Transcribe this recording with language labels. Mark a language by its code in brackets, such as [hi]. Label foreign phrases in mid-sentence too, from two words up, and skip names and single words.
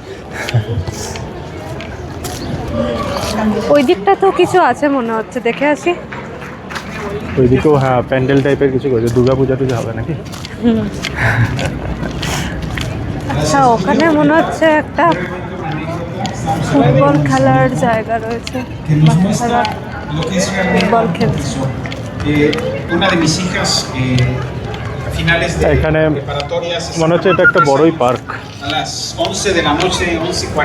[bn] ওই দিকটা তো কিছু আছে মনে হচ্ছে, দেখে আসি। ওইদিকেও হ্যাঁ প্যান্ডেল টাইপের কিছু করেছে। দুর্গা পূজা টুজা হবে নাকি? আচ্ছা, ওখানে মনে হচ্ছে একটা ফুটবল খেলার জায়গা রয়েছে। বাচ্চারা [es] Lo que es [bn] ফুটবল [es] realmente [bn] খেলছে। [es] una de mis hijas a finales de [bn] এখানে [es] preparatorias [bn] মনে হচ্ছে এটা একটা বড়ই পার্ক। [es] a las 11 de la noche, 11:40.